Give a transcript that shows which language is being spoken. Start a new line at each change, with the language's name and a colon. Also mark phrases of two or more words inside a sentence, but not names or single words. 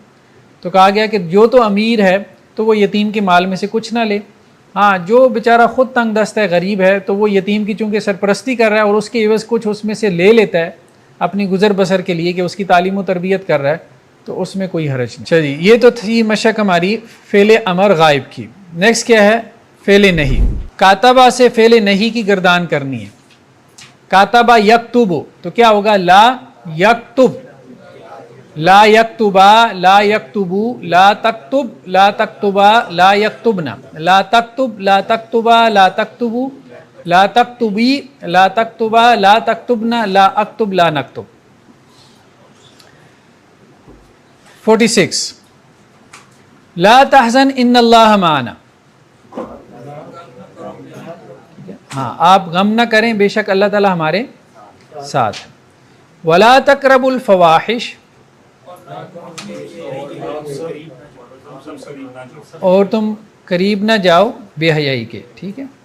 Hindi: तो कहा गया कि जो तो अमीर है तो वो यतीम के माल में से कुछ ना ले, हाँ जो बेचारा ख़ुद तंग दस्त है, गरीब है, तो वो यतीम की चूँकि सरपरस्ती कर रहा है और उसके एवज़ कुछ उसमें से ले लेता है अपनी गुज़र बसर के लिए, कि उसकी तालीम व तरबियत कर रहा है, तो उसमें कोई हरज नहीं। चलिए, ये तो थी मशक हमारी फ़ेल अमर गायब की। नेक्स्ट क्या है? फ़ेल नहीं। कातबा से फ़ेल नहीं की गर्दान करनी है।
Arabic: كتب يكتب,
Hindi: तो क्या होगा?
Arabic: لا يكتب، لا يكتبا، لا يكتبوا، لا تكتب، لا تكتبا، لا يكتبن، لا تكتب، لا تكتبا، لا تكتبوا، لا تكتبي، لا تكتبا، لا تكتبن، لا أكتب، لا نكتب.
Hindi: 46
Arabic: لا تحزن إن الله معنا,
Hindi: हाँ आप गम न करें, बेशक अल्लाह ताला हमारे साथ है।
Arabic: ولا تقربوا الفواحش,
Hindi: और तुम करीब न जाओ बेहयाई के, ठीक है।